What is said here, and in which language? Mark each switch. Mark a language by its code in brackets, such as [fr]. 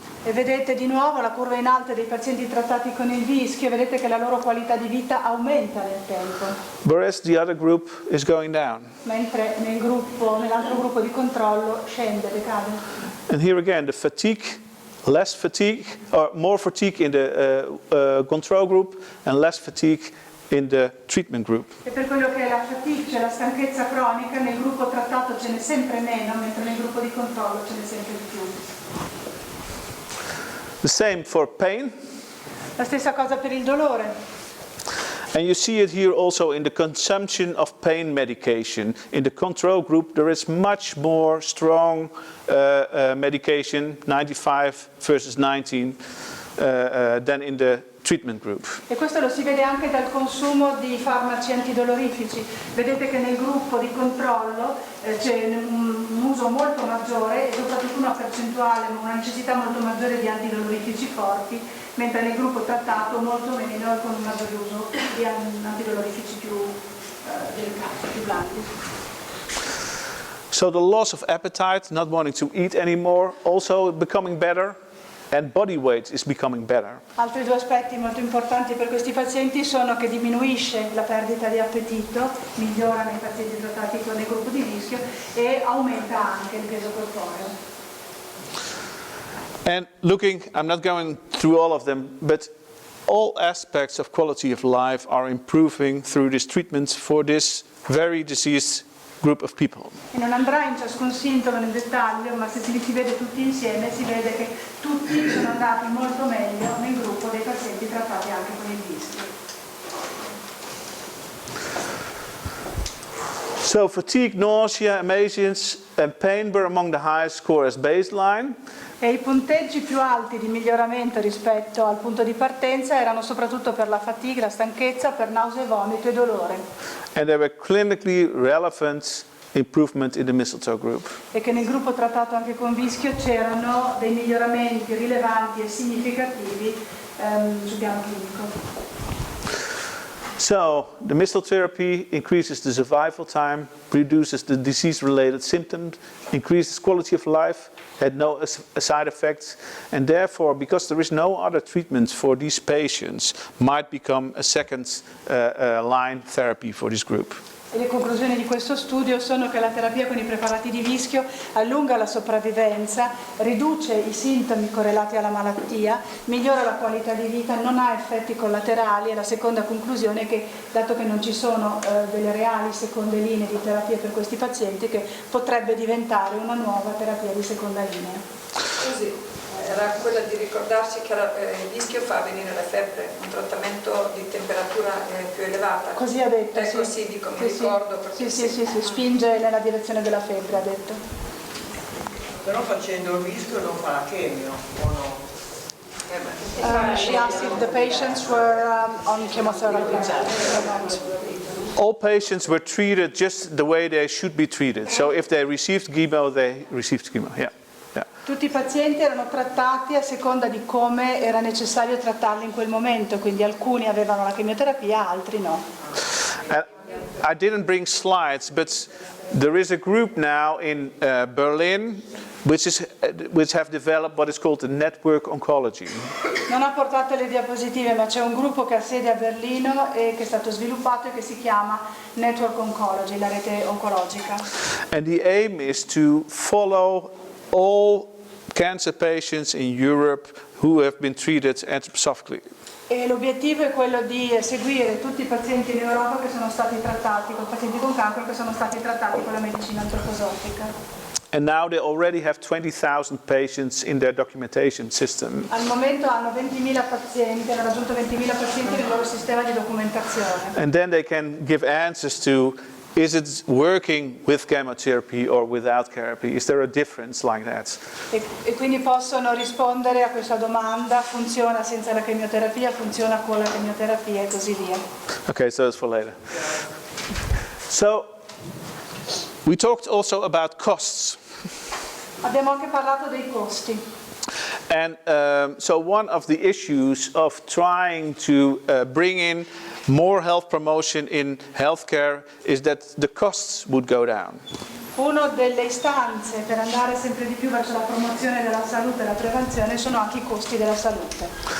[it] E vedete di nuovo la curva in alto dei pazienti trattati con il rischio, vedete che la loro qualità di vita aumenta nel tempo. [en] Whereas the other group is going down. [it] Mentre nell'altro gruppo di controllo scende, decade. [en] And here again the fatigue, less fatigue, or more fatigue in the control group and less fatigue in the treatment group. [it] E per quello che è la fatigue, cioè la stanchezza cronica, nel gruppo trattato ce n'è sempre meno, mentre nel gruppo di controllo ce n'è sempre di più. [en] The same for pain. [it] La stessa cosa per il dolore. [en] And you see it here also in the consumption of pain medication. In the control group there is much more strong medication, 95 versus 19, than in the treatment group. [it] E questo lo si vede anche dal consumo di farmaci antidolorifici. Vedete che nel gruppo di controllo c'è un uso molto maggiore e soprattutto una percentuale, una necessità molto maggiore di antidolorifici forti, mentre nel gruppo trattato molto meno e con un maggiore uso di antidolorifici più delicati, più blandi. [en] So the loss of appetite, not wanting to eat anymore, also becoming better. And body weight is becoming better. [it] Altri 2 aspetti molto importanti per questi pazienti sono che diminuisce la perdita di appetito, migliora nei pazienti trattati con il gruppo di rischio e aumenta anche il peso corporeo. [en] And looking, I'm not going through all of them, but all aspects of quality of life are improving through this treatment for this very diseased group of people. [it] E non andrà in ciascun sintomo nel dettaglio, ma se li si vede tutti insieme si vede che tutti sono andati molto meglio nel gruppo dei pazienti trattati anche con il rischio. [en] So fatigue, nausea, emaciation and pain were among the highest score as baseline. [it] E i punteggi più alti di miglioramento rispetto al punto di partenza erano soprattutto per la fatigue, la stanchezza, per nausea, vomito e dolore. [en] And they were clinically relevant improvement in the mistletoe group. [it] E che nel gruppo trattato anche con Vischio c'erano dei miglioramenti rilevanti e significativi sul piano clinico. [en] So, the mistletoe therapy increases the survival time, reduces the disease-related symptoms, increases quality of life, had no side effects, and therefore, because there is no other treatment for these patients, might become a second line therapy for this group. [it] E le conclusioni di questo studio sono che la terapia con i preparati di Vischio allunga la sopravvivenza, riduce i sintomi correlati alla malattia, migliora la qualità di vita, non ha effetti collaterali, e la seconda conclusione è che, dato che non ci sono delle reali seconde linee di terapia per questi pazienti, che potrebbe diventare una nuova terapia di seconda linea. Scusi, era quella di ricordarsi che il Vischio fa venire la febbre, un trattamento di temperatura più elevata. Così ha detto, ecco, sì. sì, dico, mi Sì, ricordo. sì, sì, spinge nella direzione della febbre, ha detto. Però facendo il Vischio non fa la chemio, o no? [en] She asked if the patients were on chemotherapy or not. All patients were treated just the way they should be treated. So if they received chemo, they received chemo. Yeah. [it] Tutti i pazienti erano trattati a seconda di come era necessario trattarli in quel momento, quindi alcuni avevano la chemioterapia, altri no. [en] I didn't bring slides, but there is a group now in Berlin which have developed what is called the network oncology. [it] Non ha portato le diapositive, ma c'è un gruppo che ha sede a Berlino e che è stato sviluppato e che si chiama Network Oncology, la rete oncologica. [en] And the aim is to follow all cancer patients in Europe who have been treated anthroposophically. [it] E l'obiettivo è quello di seguire tutti i pazienti in Europa che sono stati trattati, con pazienti con cancro che sono stati trattati con la medicina antroposofica. [en] And now they already have 20,000 patients in their documentation system. [it] Al momento hanno 20.000 pazienti, hanno raggiunto 20.000 pazienti nel loro sistema di documentazione. [en] And then they can give answers to, is it working with chemotherapy or without therapy? Is there a difference like that? [it] E quindi possono rispondere a questa domanda: funziona senza la chemioterapia, funziona con la chemioterapia e così via. [en] Okay, so that's for later. So, we talked also about costs. [it] Abbiamo anche parlato dei costi. [en] And so one of the issues of trying to bring in more health promotion in healthcare is that the costs would go down. [it] Una delle istanze per andare sempre di più verso la promozione della salute e la prevenzione sono anche i costi della salute.